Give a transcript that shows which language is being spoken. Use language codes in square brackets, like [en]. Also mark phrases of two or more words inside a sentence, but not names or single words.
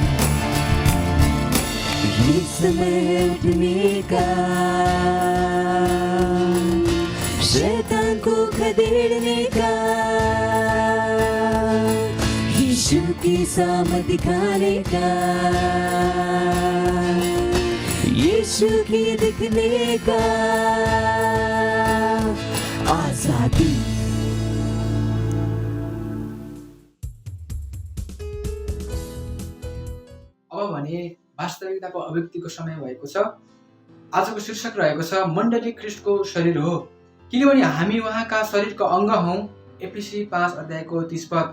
[hi] ये समय है उठने का, शैतान को खदेड़ने का, यीशु की सामर्थ दिखाने का, यीशु की दिखने का। आजादी [ne] अब भने वास्तविकताको अभिव्यक्तिको समय भएको छ। आजको शीर्षक रहेको छ मण्डली ख्रीष्टको शरीर हो, किनभने हामी उहाँका शरीरको अङ्ग हौँ। एफिसी 5 अध्यायको 30 पद।